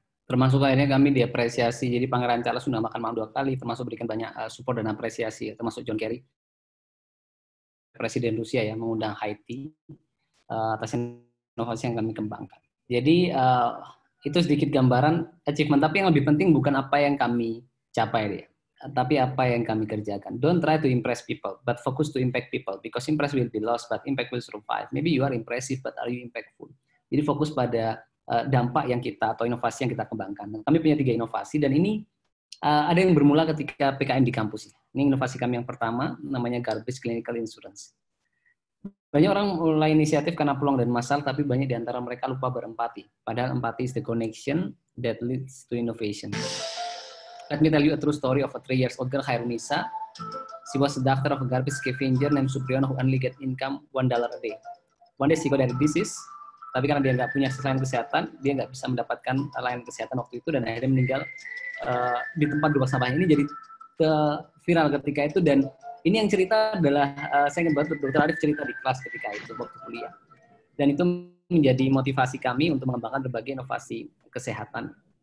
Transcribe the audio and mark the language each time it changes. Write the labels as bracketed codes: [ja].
[id] Termasuk akhirnya kami diapresiasi, jadi Pangeran Charles sudah makan malam 2 kali, termasuk berikan banyak support dan apresiasi, termasuk John Kerry, Presiden Rusia ya, mengundang Haiti atas inovasi yang kami kembangkan. Jadi itu sedikit gambaran achievement, tapi yang lebih penting bukan apa yang kami capai deh, tapi apa yang kami kerjakan. [en] Don't try to impress people, but focus to impact people, because impress will be lost, but impact will survive. Maybe you are impressive, but are you impactful? [id] Jadi fokus pada dampak yang kita atau inovasi yang kita kembangkan. Kami punya 3 inovasi, dan ini ada yang bermula ketika PKM di kampus. Ini inovasi kami yang pertama, namanya Garbage Clinical Insurance. Banyak orang mulai inisiatif karena peluang dan masalah, tapi banyak di antara mereka lupa berempati. [en] Padahal empati is the connection that leads to innovation. Let me tell you a true story of a 3 years old girl, Hairunisa. She was a doctor of a garbage scavenger named Supriyono who only get income $1 a day. One day she got disease, [id] tapi karena dia nggak punya layanan kesehatan, dia nggak bisa mendapatkan layanan kesehatan waktu itu dan akhirnya meninggal di tempat buang sampah ini. Jadi viral ketika itu, dan ini yang cerita adalah saya ingat banget Dr. Arif cerita di kelas ketika itu waktu kuliah, dan itu menjadi motivasi kami untuk mengembangkan berbagai inovasi kesehatan.